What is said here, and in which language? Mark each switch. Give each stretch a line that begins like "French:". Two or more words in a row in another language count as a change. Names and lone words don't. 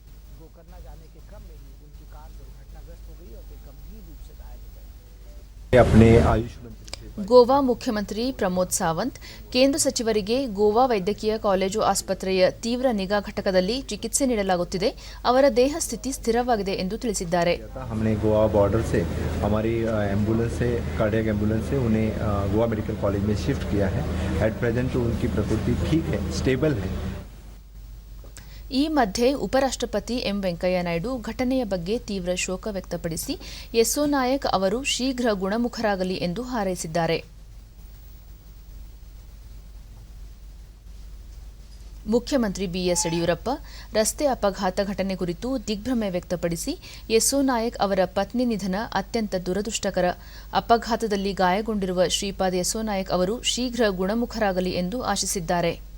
Hindi: गोकर्णा जाने के क्रम में ही उनकी कार दुर्घटनाग्रस्त हो गई और वे गंभीर रूप से घायल हो गए। अपने आयुष मंत्री
Kannada: ಗೋವಾ ಮುಖ್ಯಮಂತ್ರಿ ಪ್ರಮೋದ್ ಸಾವಂತ್ ಕೇಂದ್ರ ಸಚಿವರಿಗೆ ಗೋವಾ ವೈದ್ಯಕೀಯ ಕಾಲೇಜು ಆಸ್ಪತ್ರೆಯ ತೀವ್ರ ನಿಗಾ ಘಟಕದಲ್ಲಿ ಚಿಕಿತ್ಸೆ ನೀಡಲಾಗುತ್ತಿದೆ, ಅವರ ದೇಹ ಸ್ಥಿತಿ ಸ್ಥಿರವಾಗಿದೆ ಎಂದು ತಿಳಿಸಿದ್ದಾರೆ.
Hindi: हमने गोवा बॉर्डर से हमारी एम्बुलेंस से
English: cardiac ambulance
Hindi: से उन्हें गोवा मेडिकल कॉलेज में शिफ्ट किया है।
English: at present
Hindi: उनकी प्रकृति ठीक है, स्टेबल है।
Kannada: ಈ ಮಧ್ಯೆ ಉಪರಾಷ್ಟ್ರಪತಿ ಎಂ ವೆಂಕಯ್ಯ ನಾಯ್ಡು ಘಟನೆಯ ಬಗ್ಗೆ ತೀವ್ರ ಶೋಕ ವ್ಯಕ್ತಪಡಿಸಿ ಯೆಸ್ಸೋ ನಾಯಕ್ ಅವರು ಶೀಘ್ರ ಗುಣಮುಖರಾಗಲಿ ಎಂದು ಹಾರೈಸಿದ್ದಾರೆ. ಮುಖ್ಯಮಂತ್ರಿ ಬಿಎಸ್ ಯಡಿಯೂರಪ್ಪ ರಸ್ತೆ ಅಪಘಾತ ಘಟನೆ ಕುರಿತು ದಿಗ್ಭ್ರಮೆ ವ್ಯಕ್ತಪಡಿಸಿ ಯೆಸ್ಸೋ ನಾಯಕ್ ಅವರ ಪತ್ನಿ ನಿಧನ ಅತ್ಯಂತ ದುರದೃಷ್ಟಕರ, ಅಪಘಾತದಲ್ಲಿ ಗಾಯಗೊಂಡಿರುವ ಶ್ರೀಪಾದ್ ಯೆಸ್ಸೋ ನಾಯಕ್ ಅವರು ಶೀಘ್ರ ಗುಣಮುಖರಾಗಲಿ ಎಂದು ಆಶಿಸಿದ್ದಾರೆ.